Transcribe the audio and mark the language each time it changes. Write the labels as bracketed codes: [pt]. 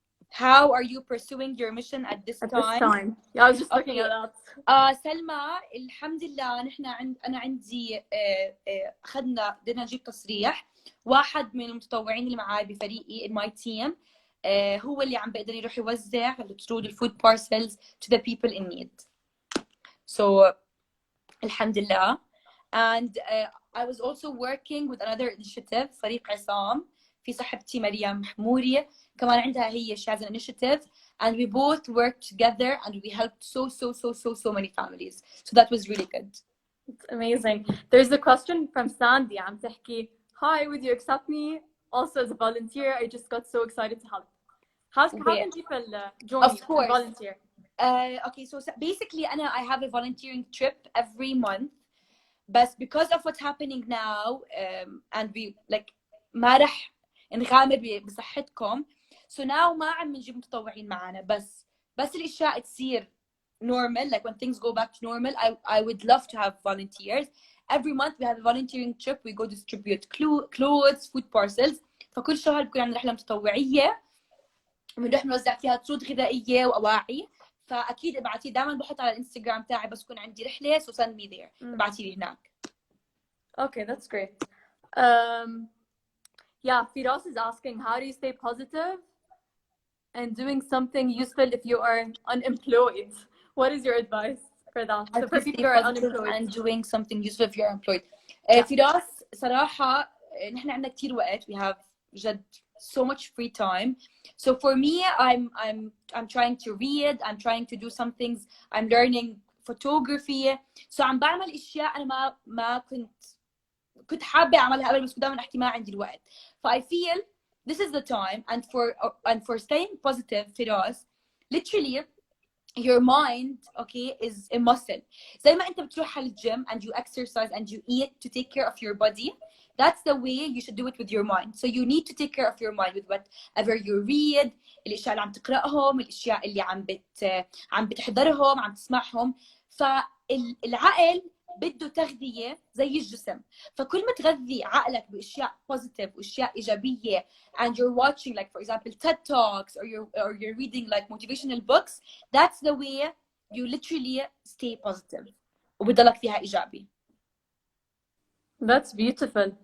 [en] How are you pursuing your mission at this time? Yeah, I was just looking at that. [ar] سلمى الحمد لله نحن أنا عندي أخذنا بدنا نجيب تصريح. واحد من المتطوعين اللي معي بفريقي [en] in my team [ar] هو اللي عم بيقدر يروح يوزع [en] the food parcels to the people in need. So alhamdulillah. And I was also working with another initiative [ar] فريق عصام في صاحبتي مريم حموري كمان عندها هي [en] she has an initiative and we both worked together and we helped so many families. So that was really good. It's amazing. There's a question from Sandy [ar] عم تحكي [en] hi, would you accept me also as a volunteer? I just got so excited to help. How can people join of course. and volunteer? Okay, so basically I have a volunteering trip every month. But because of what's happening now and we like [ar] ما رح نغامر بصحتكم [en] so now [ar] ما عم نجيب متطوعين معنا بس بس الاشياء تصير [en] normal, like when things go back to normal, I would love to have volunteers. Every month we have a volunteering trip. We go distribute clothes, food parcels. [ar] فكل شهر بكون عندنا رحلة متطوعية بنروح نوزع فيها طرود غذائية وأواعي. فأكيد ابعتي، دائما بحط على الانستغرام تاعي بس يكون عندي رحلة [en] so send me there. [ar] ابعتي لي هناك. [en] Okay, that's great. Yeah, Firas is asking, how do you stay positive and doing something useful if you are unemployed? What is your advice for that? So for people who are unemployed and doing something useful if you're employed. [ar] فراس صراحة نحن عندنا كتير وقت. [en] We have جد so much free time. So for me, I'm trying to read. I'm trying to do some things. I'm learning photography. [ar] So عم بعمل أشياء أنا ما كنت حابة أعملها قبل بس دائما أحكي ما عندي الوقت. [en] So I feel this is the time. And for staying positive, Firas, literally your mind, okay, is a muscle. [ar] زي ما أنت بتروح على الجيم [en] and you exercise and you eat to take care of your body, that's the way you should do it with your mind. So you need to take care of your mind with whatever you read, [ar] الأشياء اللي عم تقرأهم، الأشياء اللي عم بتحضرهم، عم تسمعهم. فالعقل بده تغذية زي الجسم. فكل ما تغذي عقلك بأشياء [en] positive [ar] وأشياء إيجابية [en] and you're watching like for example TED Talks or you're reading like motivational books, that's the way you literally stay positive [ar] وبضلك فيها إيجابي. [en] That's beautiful.